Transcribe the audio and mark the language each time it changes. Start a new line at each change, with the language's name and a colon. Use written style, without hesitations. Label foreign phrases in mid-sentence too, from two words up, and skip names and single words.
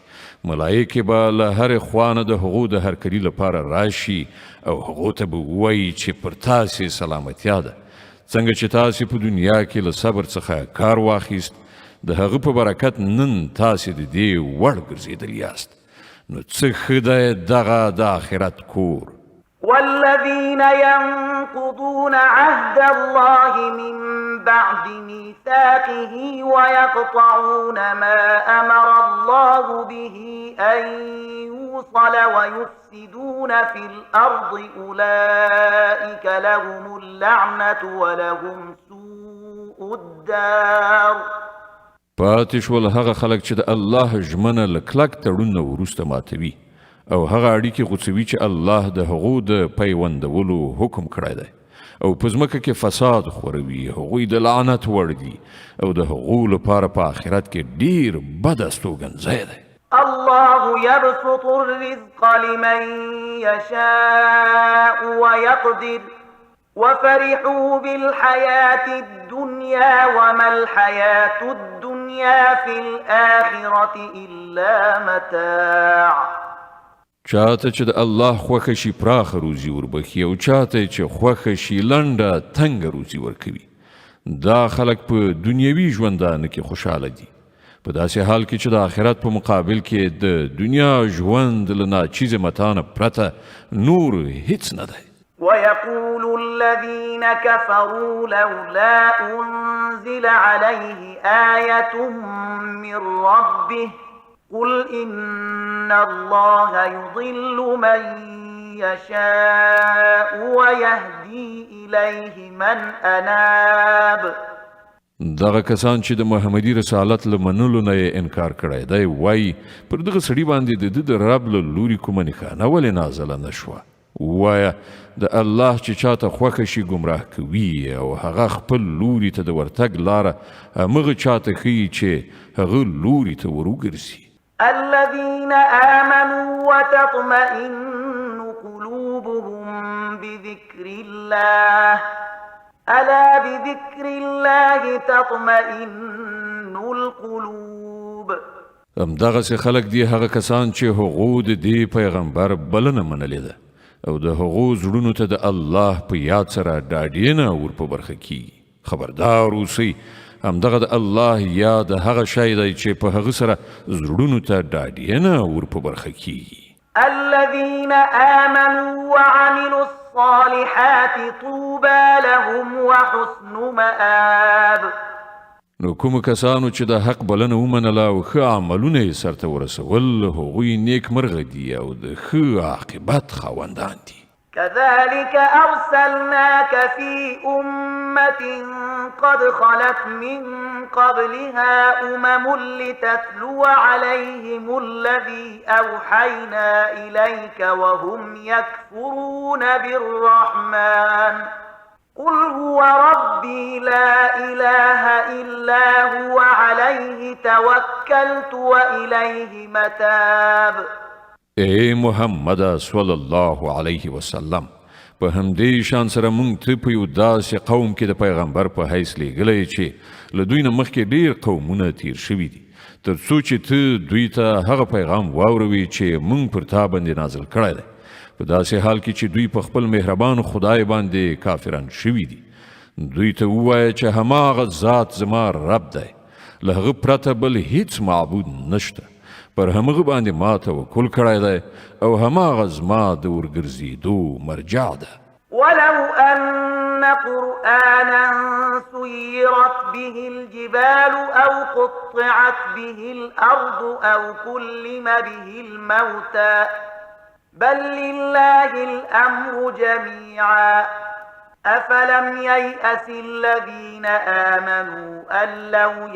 Pashto: ملایکې به له هرې خوا نه د هغو د هرکلي لپاره راشي او هغو ته به ووایي چې پر تاسې سلامتیا ده. څنګه چې تاسې په دنیا کې له صبر څخه کار واخیست د هغه په برکت نن تاسې د دې وړ ګرځېدلي یاست. نو څه ښه دی دغه د آخرت کور.
Arabic: والذين ينقضون عهد الله من بعد ميثاقه ويقطعون ما أمر الله به أن يوصل ويفسدون في الأرض أولئك لهم اللعنة ولهم سوء الدار.
Pashto: پاتې شول هغه خلک چې د الله ژمنه له کلک تړون نه وروسته ماتوي او هغه اړیکې غوڅوي چې الله د هغو د پیوندولو حکم کړی دی او په ځمکه کې فساد خوروي. هغوی د لعنت وړ دي او د هغو لپاره په آخرت کې ډیر بد استوګنځی دی.
Arabic: الله يبسط الرزق لمن يشاء ويقدر وفرحوا بالحياة الدنيا وما الحياة الدنيا في الآخرة إلا متاع.
Pashto: چاته چې د الله خوښه شي پراخه روزي وربخي او چاته چې خوښه شي لنډه تنګه روزي ورکوي. دا خلک په دنیوي ژوندانه کې خوشحاله دي په داسې حال کې چې د آخرت په مقابل کې د دنیا ژوند له ناچیزې متاع نه پرته نور هیڅ نه دی.
Arabic: ويقول الذين كفروا لولا أنزل عليه آية من ربه قل إن الله يضل من يشاء ويهدي إليه من أناب.
Pashto: دغه کسان چې د محمدي رسالت له منلو نه انکار کړی دی وایي پر دغه سړي باندې د رب له لوري کومه نښانه ولې نازله نه شوه. وایه د الله چې چاته خوښه شي ګمراه کوي او هغه خپل لوري ته د ورتګ لاره همغه چاته ښیي چې هغه لوري ته وروګرځي.
Arabic: الذين آمنوا وتطمئن قلوبهم بذكر الله ألا بذكر الله تطمئن القلوب.
Pashto: همدغسې خلک دي هغه کسان چې هغو د دې پیغمبر بلنه منلې ده او د هغو زړونو ته د الله په یاد سره ډاډینه ور په برخه کیږي. خبردار اوسئ، همدغه د الله یاد هغه شی دی چې په هغه سره زړونو ته ډاډینه ور په برخه کیږي.
Arabic: الذين آمنوا وعملوا الصالحات طوبى لهم وحسن مآب.
Pashto: نو کوم کسانو چې د حق بلنه ومنله او ښه عملونه یې سرته ورسول، هغوی نیک مرغه دي او د ښه عاقبت خاوندان دي.
Arabic: كذلك أرسلناك في أمة قد خلت من قبلها لتتلو عليهم الذي أوحينا إليك وهم يكفرون بالرحمن قل هو ربي لا إله إلا هو عليه توكلت وإليه متاب.
Pashto: اے محمد
Arabic: صلی الله علیه وسلم،
Pashto: په همدې شان سره موږ ته په یو داسې قوم کې د پیغمبر په حیث لیږلی چې له دوی نه مخکې ډیر قومونه تیر شوي دي، تر څو چې ته دوی ته هغه پیغام واوروي چې موږ پر تا باندې نازل کړی دی، په داسې حال کې چې دوی په خپل مهربان خدای باندې کافران شوي دي. دوی ته ووایه چې هماغه ذات زما رب دی، له هغه پرته بل هیڅ معبود نشته، پر همغه باندې ما توکل کړی دی او هماغه زما د ورګرځېدو مرجع ده.
Arabic: ولو أن قرآنا سيرت به الجبال أو قطعت به الأرض أو كلم به الموتى بل لله الأمر جميعا أفلم ييأس الذين آمنوا أن لو